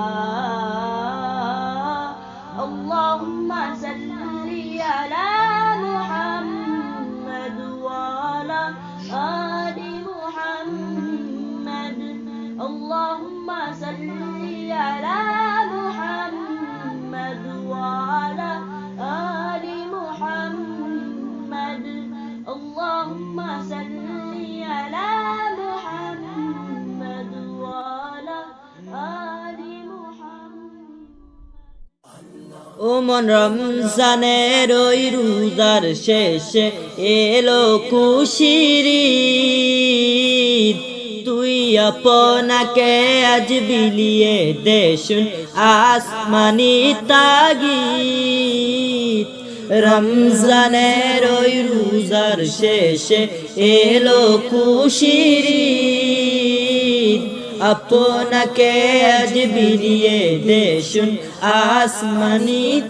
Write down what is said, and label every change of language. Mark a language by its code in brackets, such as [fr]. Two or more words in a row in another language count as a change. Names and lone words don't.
[ar] اللہم صلی علی محمد وعلی آل محمد اللہم صلی علی محمد وعلی آل محمد اللہم صلی علی محمد وعلی آل محمد [bn] ও মন রমজানের ওই রোজার শেষে এলো খুশির ঈদ তুই আপনাকে আজ বিলিয়ে দে শুন আসমানি তাগিদ রমজানের ওই রোজার শেষে এলো খুশির ঈদ আপনাকে আজ বিলিয়ে দে শুন আসমানি